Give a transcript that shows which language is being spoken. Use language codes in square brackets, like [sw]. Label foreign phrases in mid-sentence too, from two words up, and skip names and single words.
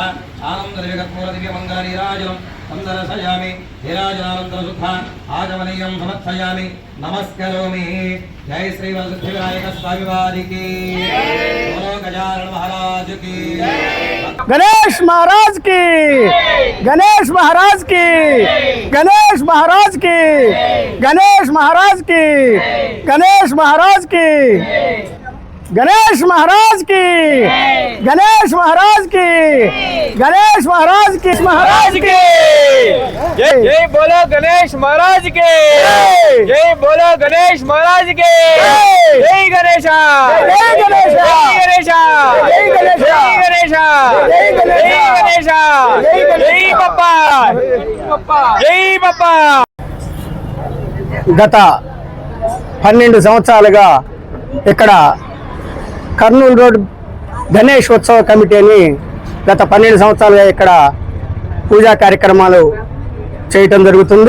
[sa] ఆనంద దివ్యకర్పూర దివ్య మంగళ నీరాజనం సందర్శయామి. నీరాజనానంతర శుద్ధ ఆగమనీయం సమర్పయామి. [te] నమస్కరోమి. జై శ్రీ వరసిద్ధివినాయక స్వామి వారికి. [hi] बोलो गजानन महाराज की. गणेश महाराज की, गणेश महाराज की, गणेश महाराज की, गणेश महाराज की, गणेश महाराज की, गणेश महाराज की, गणेश महाराज की, गणेश महाराज की, महाराज की। जय बोलो गणेश महाराज के जय बोलो गणेश महाराज के जय गणेशा जय गणेशा गणेशा जय गणेशा जय गणेशा जय गणेशा जय गणेशा जय गणेशा जय बप्पा जय बप्पा [te] గత 12 సంవత్సరాలుగా ఇక్కడ కర్నూలు రోడ్ గణేష్ ఉత్సవ కమిటీని గత 12 సంవత్సరాలుగా ఇక్కడ పూజా కార్యక్రమాలు చేయటం జరుగుతుంది.